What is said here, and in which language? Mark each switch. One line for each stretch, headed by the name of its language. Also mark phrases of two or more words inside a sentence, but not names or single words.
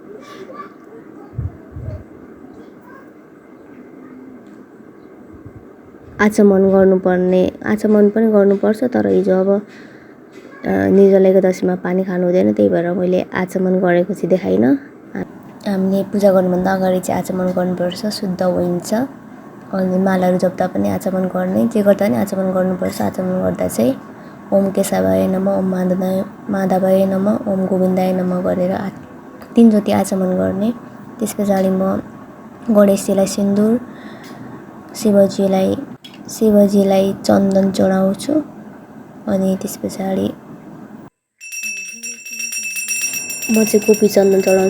Nepali: आचमन आचमन पनि गर्नुपर्छ, तर हिजो अब निर्जला एकादशीमा पानी खानु हुँदैन, त्यही भएर मैले आचमन गरेको चाहिँ देखाइनँ। हामीले पूजा गर्नुभन्दा अगाडि चाहिँ आचमन गर्नुपर्छ, शुद्ध हुन्छ। अनि मालाहरू जप्दा पनि आचमन गर्ने, जे गर्दा पनि आचमन गर्नुपर्छ। आचमन गर्दा चाहिँ
Sanskrit: ओम केशवाय नमः, ओम माधवाय नमः, ओम गोविन्दाय नमः
Nepali: गरेर 3 चोटि आचमन गर्ने। त्यस पछाडि म गणेशजीलाई सिन्दुर, शिवजीलाई चन्दन चढाउँछु अनि त्यस पछाडि म चाहिँ कोपी चन्दन चढाउँछु।